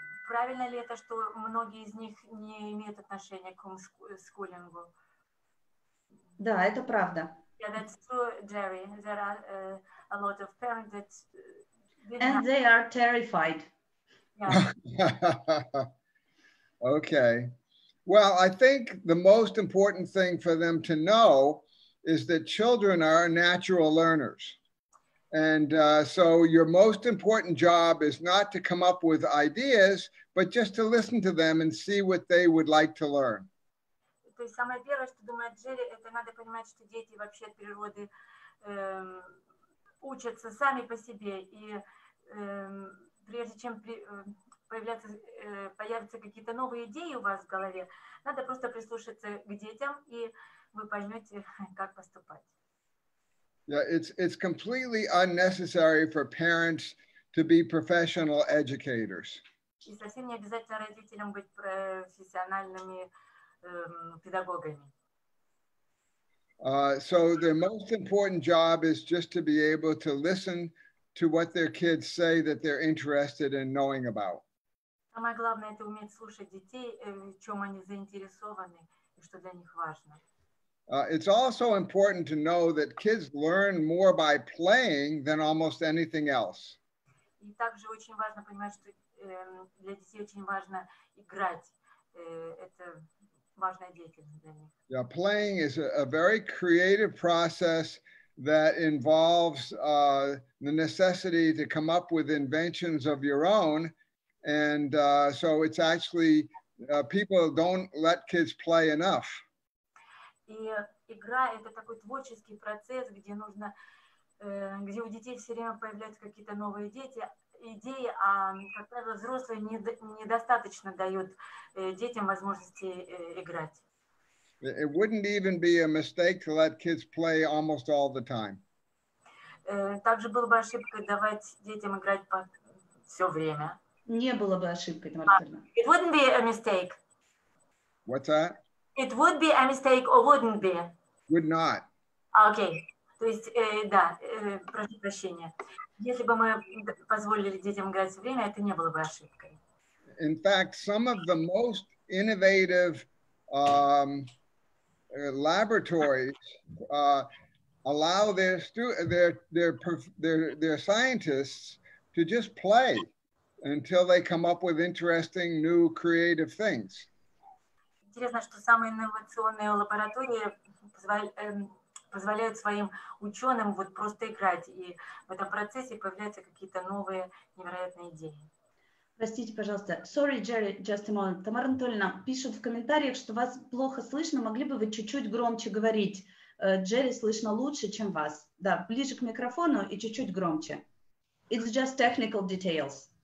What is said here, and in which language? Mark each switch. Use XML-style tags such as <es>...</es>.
<ru>Правильно ли это, что многие из них не имеют отношения к хомскулингу? Да, это правда.</ru> <en>Yeah, that's true, Jerry. There are a lot of parents that And they are terrified. Yeah. Okay. Well, I think the most important thing for them to know is that children are natural learners. And so your most important job is not to come up with ideas, but just to listen to them and see what they would like to learn.</en> <ru>То есть самое первое, что думает Джерри, это надо понимать, что дети вообще от природы учатся сами по себе. И прежде чем появятся какие-то новые идеи у вас в голове, надо просто прислушаться к детям, и вы поймете, как поступать.</ru> <en>Yeah, it's completely unnecessary for parents to be professional educators.</en> <ru>И совсем не обязательно родителям быть профессиональными педагогами.</ru> <en>So their most important job is just to be able to listen to what their kids say that they're interested in knowing about.</en> <ru>Самое главное — это уметь слушать детей, в чем они заинтересованы и что для них важно.</ru> <en>It's also important to know that kids learn more by playing than almost anything else.</en> <ru>И также очень важно понимать, что для детей очень важно играть. Это важная деятельность для них.</ru> <en>Yeah, playing is a very creative process that involves the necessity to come up with inventions of your own. And so it's actually, people don't let kids play enough.</en> <ru>И игра — это такой творческий процесс, где нужно, где у детей все время появляются какие-то новые идеи, а, как правило, взрослые недостаточно дают детям возможности играть.</ru> <en>It wouldn't even be a mistake to let kids play almost all the time.</en> <ru>Также было бы ошибкой давать детям играть все время. Не было бы ошибкой, Тамара Анатольевна.</ru> <en>It wouldn't be a mistake. What's that? It would be a mistake or wouldn't be? Would not.</en> <ru>Окей. То есть, да, прошу прощения. Если бы мы позволили детям играть все время, это не было бы ошибкой.</ru> <en>In fact, some of the most innovative laboratories allow their scientists to just play until they come up with interesting new creative things.</en> <ru>Интересно, что самые инновационные лаборатории позволяют своим ученым вот просто играть, и в этом процессе появляются какие-то новые невероятные идеи. Простите, пожалуйста.</ru> <en>Sorry, Jerry, just a moment.</en> <ru>Тамара Анатольевна пишет в комментариях, что вас плохо слышно. Могли бы вы чуть-чуть громче говорить? Джерри слышно лучше, чем вас. Да, ближе к микрофону и чуть-чуть громче.</ru> <en>It's just technical details.</en>